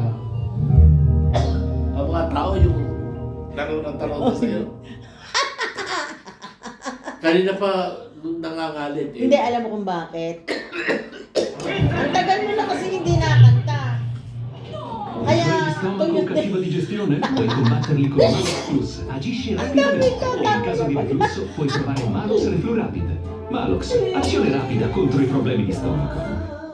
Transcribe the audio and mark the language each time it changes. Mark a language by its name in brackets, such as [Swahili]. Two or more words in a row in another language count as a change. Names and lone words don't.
[Filipino] Ang mga tao yung tanong ng tanong ko sa'yo. Kanina pa nangangalit eh. Hindi, alam mo kung bakit. Ang tagal mo na kasi hindi nakanta. Kaya, [Italian] Stomaco cattiva digestione? Puoi combatterli con Malox Plus. Agisce rapidamente e in caso di reflusso puoi provare Malox Reflurapid. Malox, azione rapida contro i problemi di stomaco.